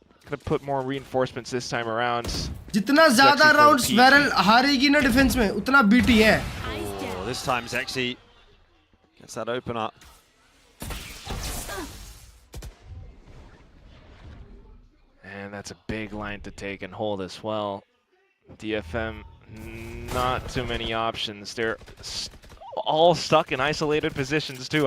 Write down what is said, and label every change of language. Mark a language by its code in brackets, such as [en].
[en] Gonna put more reinforcements this time around. [hi] जितना ज़्यादा rounds Varel हारेगी ना defense में, उतना BT है. [en] Oh, this time Zexy gets that open up. And that's a big line to take and hold as well. DFM, not too many options. They're all stuck in isolated positions too.